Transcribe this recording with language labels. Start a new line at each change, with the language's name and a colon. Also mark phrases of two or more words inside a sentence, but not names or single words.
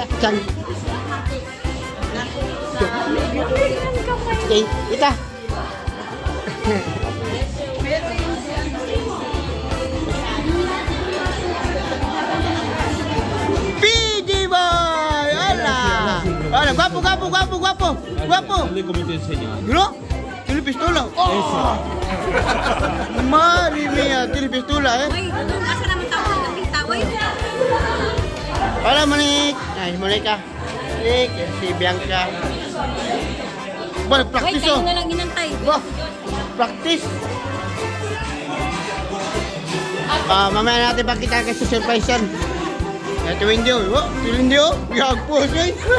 Filipino: Tsan. Okay, kita. PG boy!
Spanish: Hola! Hola, guapo, guapo, guapo, guapo. Guapo. ¿No? Tiene pistola. Oh. Madre mía, tiene pistola, eh. Hola, Monique. Ay, Monica.
Filipino: Si Bianca. Well, practice. Wait, kayo na lang inantay. Practice. Mamaya natin pakita kasi surprise yan. Ito window. Ito window. Yagpo siya.